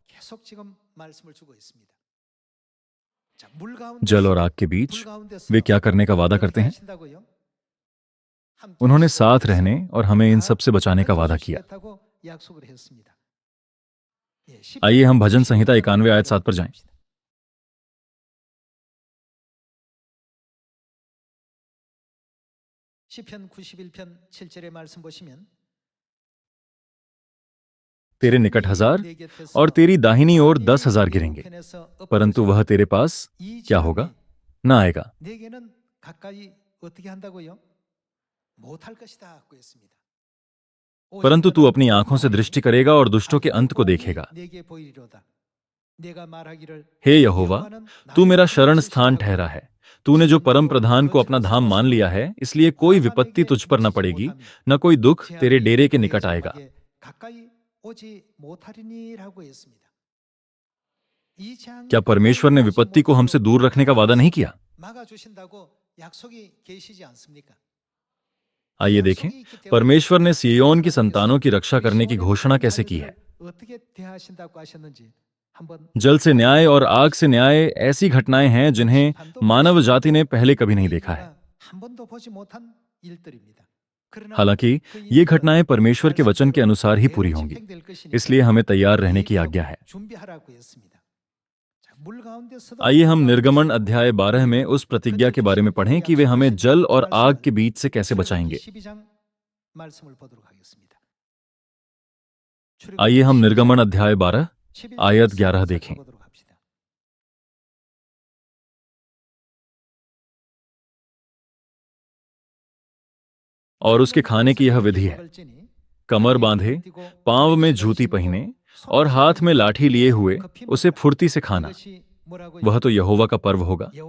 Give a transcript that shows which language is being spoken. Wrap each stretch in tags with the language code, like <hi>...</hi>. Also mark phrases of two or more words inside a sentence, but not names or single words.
<hi>जल और आग के बीच वे क्या करने का वादा करते हैं? उन्होंने साथ रहने और हमें इन सब से बचाने का वादा किया। आइए हम भजन संहिता 91 आयत 7 पर जाएं।</hi> <ko>시편 91편 7절의 말씀 보시면</ko> <hi>तेरे निकट 1000 और तेरी दाहिनी ओर 10,000 गिरेंगे, परंतु वह तेरे पास क्या होगा? ना आएगा।</hi> <ko>내게는 가까이 어떻게 한다고요? 못할 것이다 고 했습니다.</ko> <hi>परंतु तू अपनी आंखों से दृष्टि करेगा और दुष्टों के अंत को देखेगा।</hi> <ko>내게 보이리로다. 내가 말하기를</ko> <hi>हे यहोवा, तू मेरा शरण स्थान ठहरा है। तूने जो परम प्रधान को अपना धाम मान लिया है, इसलिए कोई विपत्ति तुझ पर न पड़ेगी, न कोई दुख तेरे डेरे के निकट आएगा।</hi> <ko>가까이 오지 못하리니라고 했습니다.</ko> <hi>क्या परमेश्वर ने विपत्ति को हमसे दूर रखने का वादा नहीं किया?</hi> <ko>막아 주신다고 약속이 계시지 않습니까?</ko> <hi>आइए देखें, परमेश्वर ने सिय्योन की संतानों की रक्षा करने की घोषणा कैसे की है।</hi> <ko>어떻게 대하신다고 하셨는지 한번</ko> <hi>जल से न्याय और आग से न्याय ऐसी घटनाएं हैं जिन्हें मानव जाति ने पहले कभी नहीं देखा है।</hi> <ko>한 번도 보지 못한 일들입니다. 그러나</ko> <hi>हालांकि ये घटनाएं परमेश्वर के वचन के अनुसार ही पूरी होंगी, इसलिए हमें तैयार रहने की आज्ञा है।</hi> <ko>준비하라고 했습니다. 자, 물 가운데서도</ko> <hi>आइए हम निर्गमन अध्याय 12 में उस प्रतिज्ञा के बारे में पढ़ें कि वे हमें जल और आग के बीच से कैसे बचाएंगे।</hi> <ko>12장 말씀을 보도록 하겠습니다.</ko> <hi>आइए हम निर्गमन अध्याय 12 आयत 11 देखें।</hi> <ko>보도록 합시다.</ko> <hi>और उसके खाने की यह विधि है, कमर बांधे, पांव में जूती पहने और हाथ में लाठी लिए हुए उसे फुर्ती से खाना। वह तो यहोवा का पर्व होगा।</hi>